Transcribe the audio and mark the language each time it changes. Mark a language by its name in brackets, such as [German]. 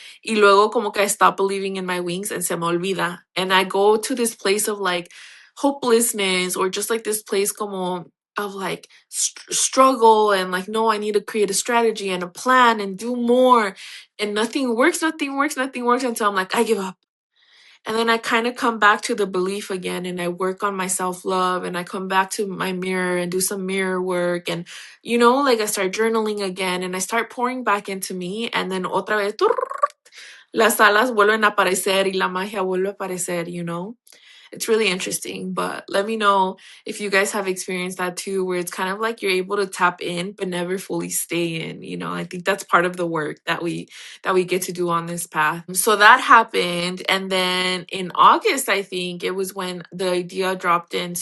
[Spanish] Y luego como que [English] I stop believing in my wings and [Spanish] se me olvida. [English] And I go to this place of like hopelessness, or just like this place como of like struggle, and like, no, I need to create a strategy and a plan and do more. And nothing works, nothing works, nothing works until I'm like, I give up. And then I kind of come back to the belief again, and I work on my self love, and I come back to my mirror and do some mirror work. And, like I start journaling again, and I start pouring back into me. And then [Spanish] otra vez, las alas vuelven a aparecer y la magia vuelve a aparecer. [English] It's really interesting, but let me know if you guys have experienced that too, where it's kind of like you're able to tap in but never fully stay in. I think that's part of the work that we get to do on this path. So that happened, and then in August, I think it was when the idea dropped in.